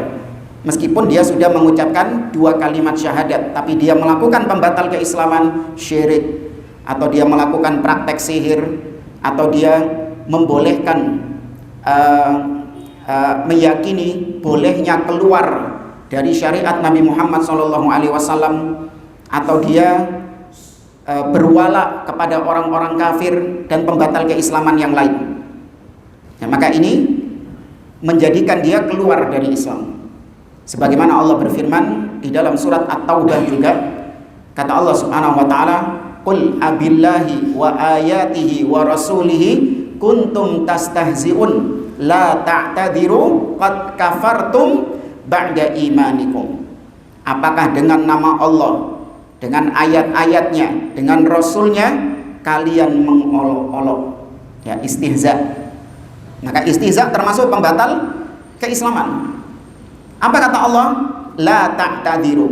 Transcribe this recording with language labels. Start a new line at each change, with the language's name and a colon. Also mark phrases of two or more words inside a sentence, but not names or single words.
Indonesian: Meskipun dia sudah mengucapkan 2 kalimat syahadat, tapi dia melakukan pembatal keislaman, syirik, atau dia melakukan praktek sihir, atau dia membolehkan meyakini bolehnya keluar dari syariat Nabi Muhammad SAW, atau dia berwala kepada orang-orang kafir dan pembatal keislaman yang lain. Ya, maka ini menjadikan dia keluar dari Islam. Sebagaimana Allah berfirman di dalam surat At-Taubah juga, kata Allah
Arabic: سبحانه وتعالى, "قل أبالله وآياته ورسوله كنتم تستهزئون لا تعتذروا قد كفرتم بعد إيمانكم."
Indonesian: Apakah dengan nama Allah, dengan ayat-ayatnya, dengan rasulnya kalian mengolok-olok? Ya, istihza. Maka istihza termasuk pembatal keislaman. Apa kata Allah?
Arabic: لا تعتذروا.